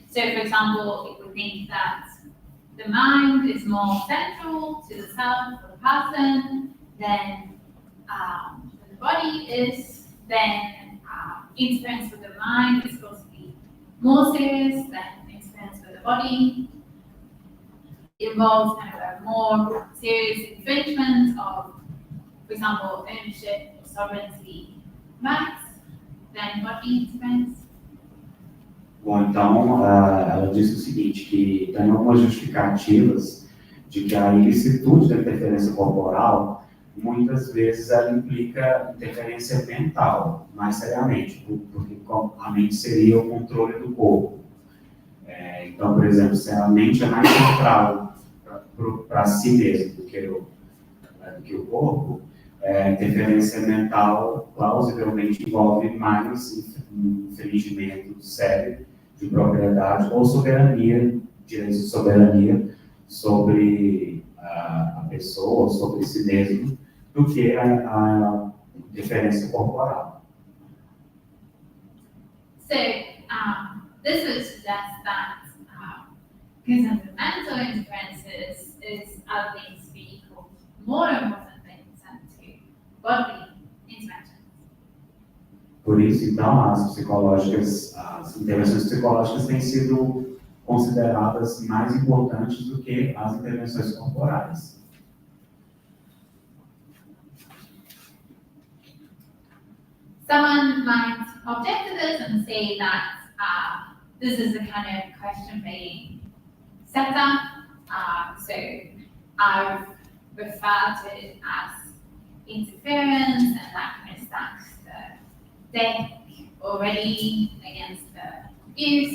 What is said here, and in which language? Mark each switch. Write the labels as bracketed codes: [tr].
[en] So, for example, if we think that the mind is more central to the self of the person than the body is, then interference with the mind is supposed to be more serious than interference with the body. It involves kind of a more serious infringement of, for example, ownership or sovereignty rights than bodily interference. [pt] Bom, então, ela disse o seguinte, que tem algumas justificativas de que a ilicitude da interferência corporal, muitas vezes ela implica interferência mental, mais seriamente, porque a mente seria o controle do corpo. Então, por exemplo, se a mente é mais central para si mesmo do que o corpo, a interferência mental plausivelmente envolve mais infringimento sério de propriedade ou soberania, direitos de soberania sobre a pessoa, sobre si mesmo, do que a interferência corporal. [en] So, this would suggest that consent to mental interferences is other things to be equal more important than consent to bodily interventions. [pt] Por isso, então, as intervenções psicológicas têm sido consideradas mais importantes do que as intervenções corporais. [en] Someone might object to this and say that this is the kind of question being set up. So I've referred to it as interference, and that kind of stacks the deck already against the view.